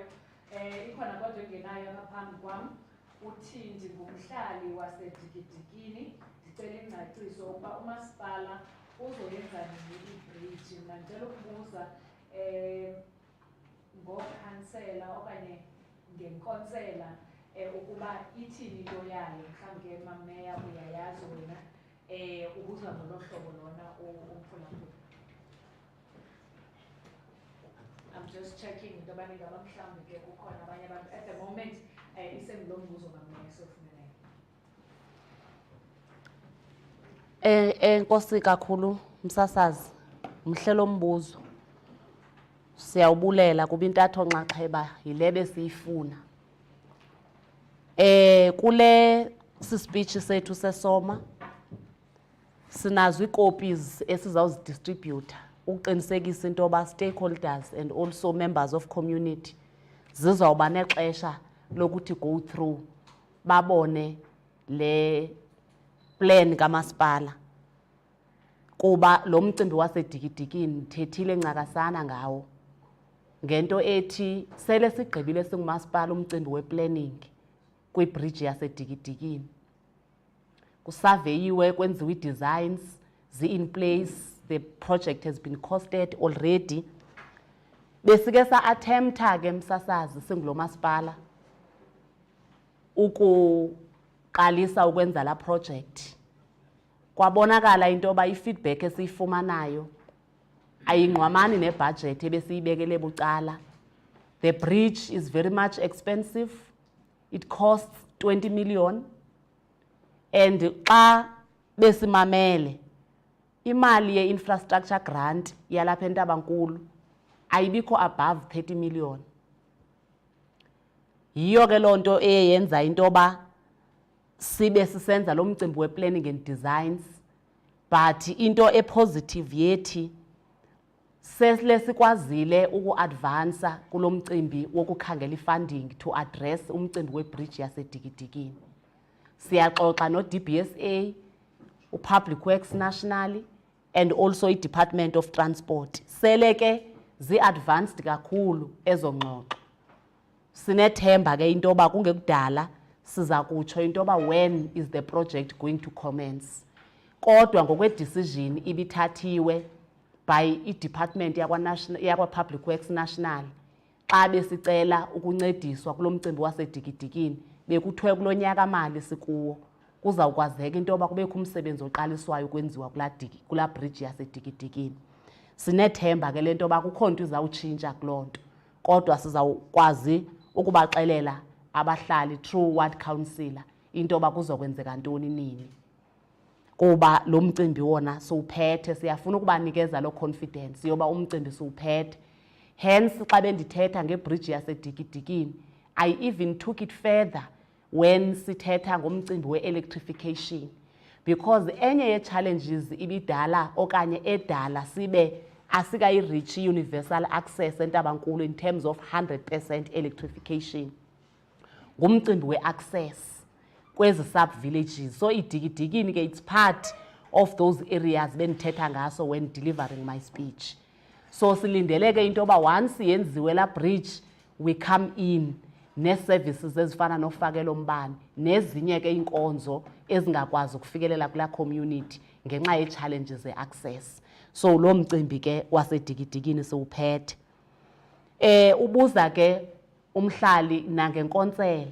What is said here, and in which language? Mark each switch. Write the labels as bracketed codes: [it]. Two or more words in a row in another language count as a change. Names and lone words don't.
[xh] Ikhona kodwa engenayo apha phambi kwam. Uthi ndingumhlali waseDikidikini, ndicela ingcaciso ukuba umasipala uzoyenza nini ibridge. Mna ndicela ukubuza ngokhansela okanye ngenkonsela ukuba ithini into yayo. Mhlawumbi ke mameya uyayazi wena, ubuza ngolo hlobo lona umphulaphula. [en] I'm just checking into [xh] yobana ingaba mhlawumbi ke kukhona abanye abantu [en] at the moment [xh] isengulo mbuzo mameya sofuneleyo. Enkosi kakhulu msasazi, mhle lo mbuzo. Siyawubulela kuba intatho nxaxheba yile besiyifuna. Kule sispeech sethu sesoma sinazo ii-copies esizawuzidistributha ukuqinisekisa into yoba [en] stakeholders and also members of community [xh] zizawuba nexesha lokuthi [en] go through [xh] babone le plan kamasipala. Kuba lo mcimbi waseDikidikini ndithethile ncakasana ngawo ngento ethi sele sigqibile singumasipala umcimbi we-planning kwibridge yaseDikidikini. Kusaveyiwe, kwenziwe ii-designs, [en] zi-in place, the project has been costed already. Besike sa-attempta ke msasazi singulo masipala ukuqalisa ukwenza la project. Kwabonakala into yoba i-feedback esiyifumanayo ayingqwamani nebudget ebesiyibekele bucala. The bridge is very much expensive. It costs 20 million. [xh] And xa besimamele imali ye- [en] infrastructure grant [xh] yalapha eNtabankulu ayibikho above 30 million. Yiyo ke loo nto eyenza into yoba sibe sisenza lo mcimbi we- [en] planning and designs. [xh] But into e-positive yethi sesile sikwazile uku-advansa kulo mcimbi wokukhangela i-funding [en] to address [xh] umcimbi we-bridge yaseDikidikini. Siyaxoxa no-DBSA, uPublic Works Nationally, [en] and also [xh] i-Department of Transport. Sele ke zi-advanced kakhulu ezo ngxoxo. Sinethemba ke into yoba kungekudala siza kutsho into yoba [en] when is the project going to commence. [xh] Kodwa ngokwe-decision ibithathiwe by i-Department yakwa-Public Works National xa besicela ukuncediswa kulo mcimbi waseDikidikini. Bekuthiwe kulo nyaka mali sikuwo kuzawukwazeka into yoba kubekho umsebenzi oqaliswayo ukwenziwa kulaa bridge yaseDikidikini. Sinethemba ke le nto yoba kukho nto izawutshintsha kuloo nto, kodwa sizawukwazi ukubaxelela abahlali [en] through ward councillor [xh] into yoba kuzokwenzeka ntoni nini. kuba lo mcimbi wona siwuphethe, siyafuna ukubanikeza lo confidence yoba umcimbi siwuphethe. Hence xa bendithetha ngebridge yaseDikidikini, [en] I even took it further when [xh] sithetha ngomcimbi we-electrification, because enye ye-challenges ibidala okanye edala sibe asikayi-reach [en] universal access [xh] eNtabankulu [en] in terms of 100% electrification, [xh] ngumcimbi we-access kwezi sub-villages. [en] So iDikidikini ke it's part of those areas [xh] bendithetha ngaso [en] when delivering my speech. [xh] So silindele ke into yoba once yenziwe la bridge, [en] we come in [xh] nee-services ezifana nofakelo mbane nezinye ke inkonzo ezingakwazi ukufikelela kula community ngenxa ye-challenges ze-access. So lo mcimbi ke waseDikidikini siwuphethe. Ubuza ke umhlali nangenkontsela.